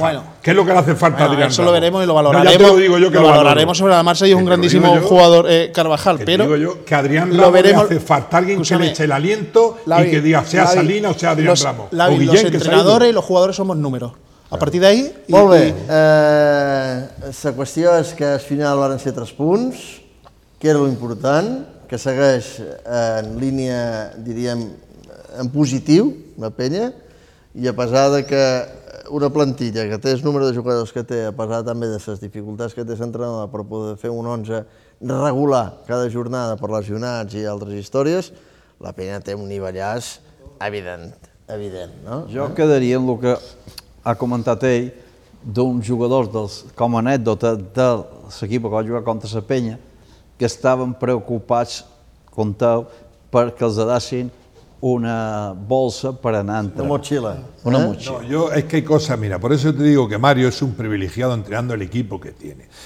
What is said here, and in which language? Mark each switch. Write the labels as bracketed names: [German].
[Spanish] Bueno, ¿qué es lo que le hace falta a Adrián Eso Ramos? Lo veremos y lo valoraremos. No, ya te lo digo yo que lo valoraremos sobre la marcha y es un grandísimo jugador Carvajal. Pero digo yo que Adrián Ramos veremos, le hace falta alguien que le eche el aliento y que diga sea Salinas o sea Adrián Ramos. Lavi, Guillén, los entrenadores y los jugadores somos números. A partir de ahí... [Catalan] Molt bé. La qüestió és que al final van ser 3 punts, que era lo important, que segueix en línia, diríem... en positiu, la penya, i a pesar de que una plantilla que té el número de jugadors que té, a pesar també de les dificultats que té l'entrenador per poder fer un 11 regular cada jornada per lesionats i altres històries, la penya té un nivellàs Evident, no? Jo quedaria amb el que ha comentat ell d'un jugador dels, com a anècdota de l'equip que va jugar contra la penya, que estaven preocupats, compteu, perquè els adassin una bolsa per anar a entrar. Una motxilla. Una motxilla. [Spanish] No, yo, es que hay cosas, mira, por eso te digo que Mario es un privilegiado entrenando el equipo que tiene.